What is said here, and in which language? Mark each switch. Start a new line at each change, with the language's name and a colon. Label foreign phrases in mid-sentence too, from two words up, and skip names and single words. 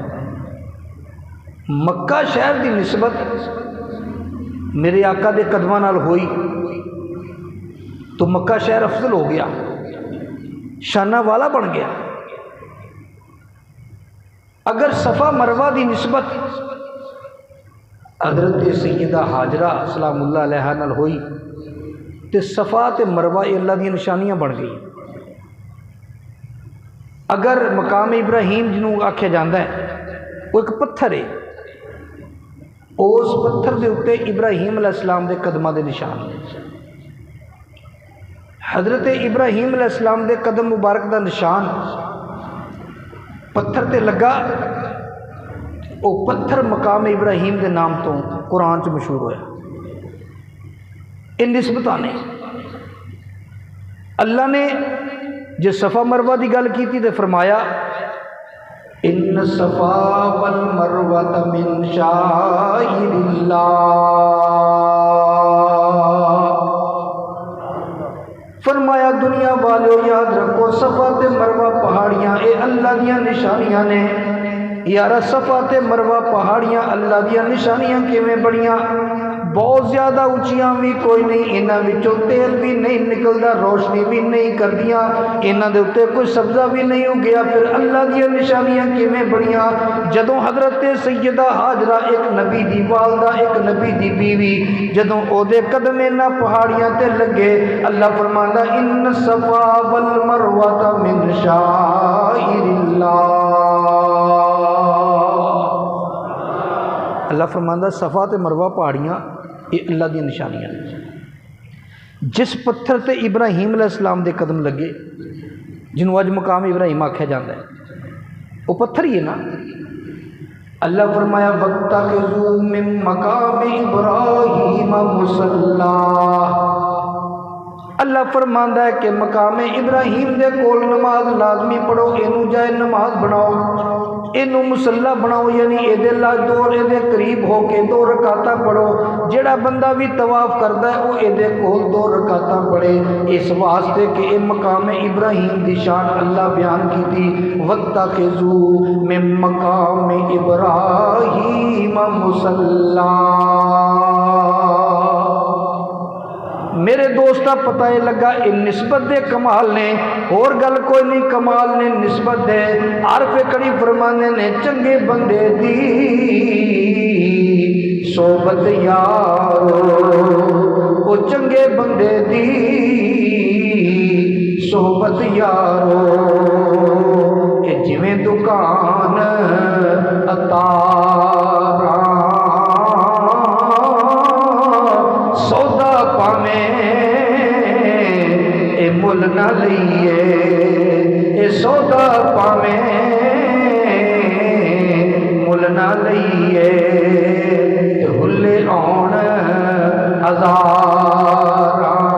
Punjabi: مکہ شہر دی نسبت میرے آقا دے قدمہ نال ہوئی تو مکہ شہر افضل ہو گیا، شانہ والا بن گیا۔ اگر صفا مروہ دی نسبت حضرت سیدہ حاجرہ سلام اللہ علیہ نال ہوئی تے صفا تے مروہ یہ اللہ دی نشانیاں بن گئی. اگر مقام ابراہیم جنوں آکھیا جاندا ہے وہ ایک پتھر ہے، اس پتھر دے اوتے ابراہیم علیہ السلام دے قدماں دے نشان ہیں. حضرت ابراہیم علیہ السلام دے قدم مبارک دا نشان پتھر تے لگا، او پتھر مقام ابراہیم دے نام تو قرآن چ مشہور ہویا. ان نسبتاں نے اللہ نے جے صفا مروہ دی گل کیتی تے فرمایا
Arabic: ان الصفا والمروہ من شعائر اللہ.
Punjabi: فرمایا دنیا والو یاد رکھو صفا تے مروہ پہاڑیاں اے اللہ دیاں نشانیاں نے. یارا صفا تے مروہ پہاڑیاں اللہ دیاں نشانیاں کیویں بڑیاں؟ بہت زیادہ اونچیاں بھی کوئی نہیں، انہاں وچوں تیل بھی نہیں نکلدا، روشنی بھی نہیں کردیاں، انہاں دے اوتے کوئی سبزہ بھی نہیں اگیا، پھر اللہ دیاں نشانیاں کیویں بڑیاں؟ جدوں حضرت سیدہ حاجرہ ایک نبی دی والدہ، ایک نبی دی بیوی، جدوں او دے قدم انہاں پہاڑیاں تے لگے، اللہ فرماندا
Arabic: ان الصفا والمروہ من شعائر اللہ.
Punjabi: اللہ فرماندا صفا تے مروہ پہاڑیاں یہ اللہ دی نشانیاں. جس پتھر تے ابراہیم علیہ السلام دے قدم لگے جنہوں اج مقام ابراہیم آکھیا جاندا ہے وہ پتھر ہی ہے نا. اللہ فرمایا
Arabic: وَاتَّخِذُوا مِن مَّقَامِ إِبْرَاهِيمَ مُصَلًّى.
Punjabi: اللہ فرماندا ہے کہ مقام ابراہیم دے کول نماز لازمی پڑھو، اینو جائے نماز بناؤ، اینو مصلی بناؤ، یعنی اے دے لا دور اے دے قریب ہو کے 2 رکعتاں پڑھو. جڑا بندہ بھی طواف کردا ہے وہ اے دے کول 2 رکعتاں پڑھے، اس واسطے کہ اے مقام ابراہیم دی شان اللہ بیان کیتی
Arabic: وَاتَّخِذُوا مِن مَّقَامِ إِبْرَاهِيمَ مُصَلًّى.
Punjabi: میرے دوستا پتہ یہ لگا یہ نسبت دے کمال نے، اور گل کوئی نہیں، کمال نے نسبت دے. عارف کڑی فرمانے نے چنگے بندے دی صحبت یارو، او چنگے بندے دی صحبت یارو، کہ جویں دکان اتارا سودا پاویں اے مل نہ لئیے، اے سودا پاویں مل نہ لئیے، ہلے آن ہزاراں.